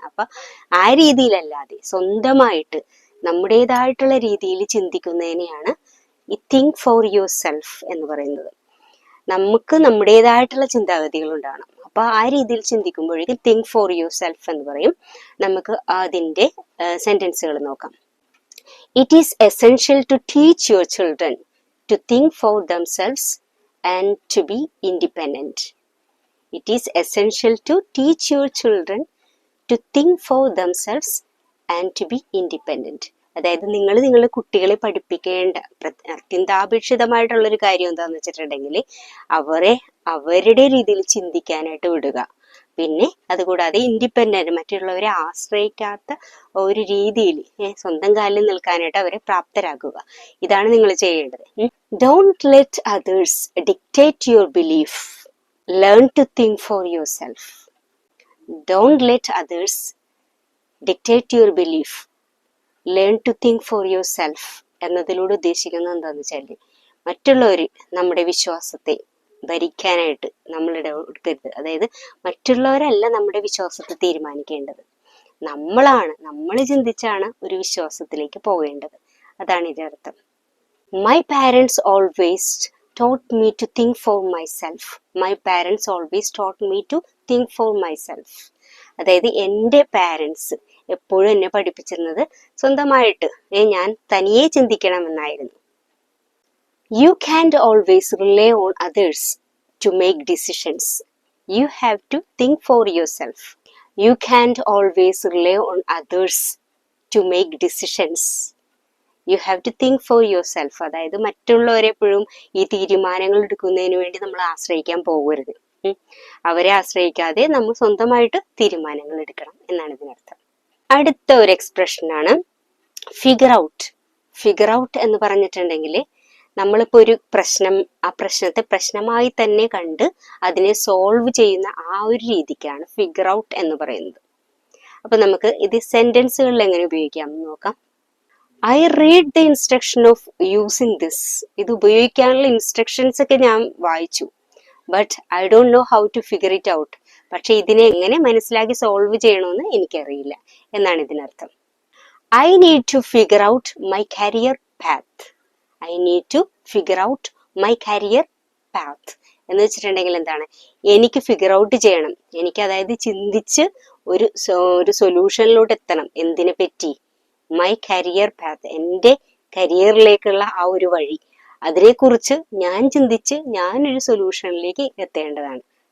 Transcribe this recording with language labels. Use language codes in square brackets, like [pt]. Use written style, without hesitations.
[ml] അപ്പൊ ആ രീതിയിലല്ലാതെ സ്വന്തമായിട്ട് നമ്മുടേതായിട്ടുള്ള രീതിയിൽ ചിന്തിക്കുന്നതിനെയാണ് ഈ തിങ്ക് ഫോർ യുവർ സെൽഫ് എന്ന് പറയുന്നത്. നമുക്ക് നമ്മുടേതായിട്ടുള്ള ചിന്താഗതികൾ ഉണ്ടാകണം. അപ്പൊ ആ രീതിയിൽ ചിന്തിക്കുമ്പോഴേക്കും തിങ്ക് ഫോർ യുവർ സെൽഫ് എന്ന് പറയും. നമുക്ക് അതിന്റെ സെന്റൻസുകൾ നോക്കാം. [en] It is essential to teach your children to think for themselves and to be independent. It is essential to teach your children to think for themselves and to be independent. [ml] അതായത് നിങ്ങൾ നിങ്ങളുടെ കുട്ടികളെ പഠിപ്പിക്കേണ്ട അത്യന്താപേക്ഷിതമായിട്ടുള്ളൊരു കാര്യം എന്താണെന്ന് വെച്ചിട്ടുണ്ടെങ്കിൽ അവരുടെ രീതിയിൽ ചിന്തിക്കാനായിട്ട് വിടുക. പിന്നെ അതുകൂടാതെ ഇൻഡിപെൻഡന്റ്, മറ്റുള്ളവരെ ആശ്രയിക്കാത്ത ഒരു രീതിയിൽ സ്വന്തം കാലിൽ നിൽക്കാനായിട്ട് അവരെ പ്രാപ്തരാക്കുക. ഇതാണ് നിങ്ങൾ ചെയ്യേണ്ടത്. [en] Don't let others dictate your belief. Learn to think for yourself. Don't let others dictate your belief. Learn to think for yourself. [ml] എന്നതിലൂടെ ഉദ്ദേശിക്കുന്നത് എന്താണെന്ന് വെച്ചാൽ മറ്റുള്ളവർ നമ്മുടെ വിശ്വാസത്തെ ഭരിക്കാനായിട്ട് നമ്മളുടെ എടുക്കരുത്. അതായത് മറ്റുള്ളവരല്ല നമ്മുടെ വിശ്വാസത്തെ തീരുമാനിക്കേണ്ടത്. നമ്മൾ ചിന്തിച്ചാണ് ഒരു വിശ്വാസത്തിലേക്ക് പോകേണ്ടത്. അതാണ് ഇതിന്റെ അർത്ഥം. [en] My parents always taught me to think for myself. My parents always taught me to think for myself. [ml] അതായത് എൻ്റെ പാരൻസ് എപ്പോഴും എന്നെ പഠിപ്പിച്ചിരുന്നത് സ്വന്തമായിട്ട് ഞാൻ തനിയെ ചിന്തിക്കണമെന്നായിരുന്നു. [en] You can't always rely on others to make decisions. You have to think for yourself. You can't always rely on others to make decisions. You have to think for yourself. [ml] അതായത് മറ്റുള്ളവരെപ്പോഴും ഈ തീരുമാനങ്ങൾ എടുക്കുന്നതിന് വേണ്ടി നമ്മൾ ആശ്രയിക്കാൻ പോകരുത്. അവരെ ആശ്രയിക്കാതെ നമ്മൾ സ്വന്തമായിട്ട് തീരുമാനങ്ങൾ എടുക്കണം എന്നാണ് ഇതിനർത്ഥം. അടുത്ത ഒരു എക്സ്പ്രഷനാണ് ഫിഗർ ഔട്ട്. ഫിഗർ ഔട്ട് എന്ന് പറഞ്ഞിട്ടുണ്ടെങ്കിൽ നമ്മളിപ്പോൾ ഒരു പ്രശ്നം, ആ പ്രശ്നത്തെ പ്രശ്നമായി തന്നെ കണ്ട് അതിനെ സോൾവ് ചെയ്യുന്ന ആ ഒരു രീതിക്കാണ് ഫിഗർ ഔട്ട് എന്ന് പറയുന്നത്. അപ്പൊ നമുക്ക് ഇത് സെന്റൻസുകളിൽ എങ്ങനെ ഉപയോഗിക്കാം എന്ന് നോക്കാം. [en] I read the instruction of using this. [ml] ഇത് ഉപയോഗിക്കാനുള്ള ഇൻസ്ട്രക്ഷൻസ് ഒക്കെ ഞാൻ വായിച്ചു. [en] But I don't know how to figure it out. [ml] പക്ഷെ ഇതിനെ എങ്ങനെ മനസ്സിലാക്കി സോൾവ് ചെയ്യണമെന്ന് എനിക്കറിയില്ല എന്നാണ് ഇതിനർത്ഥം. [en] I need to figure out my career path. I need to figure out my career path. [ml] എന്ന് വെച്ചിട്ടുണ്ടെങ്കിൽ എന്താണ്, എനിക്ക് ഫിഗർ ഔട്ട് ചെയ്യണം. എനിക്ക് അതായത് ചിന്തിച്ച് ഒരു സൊല്യൂഷനിലോട്ട് എത്തണം. എന്തിനെ പറ്റി? മൈ കരിയർ പാത്ത്, എൻ്റെ കരിയറിലേക്കുള്ള ആ ഒരു വഴി, അതിനെക്കുറിച്ച് ഞാൻ ചിന്തിച്ച് ഞാനൊരു സൊല്യൂഷനിലേക്ക് എത്തേണ്ടതാണ്.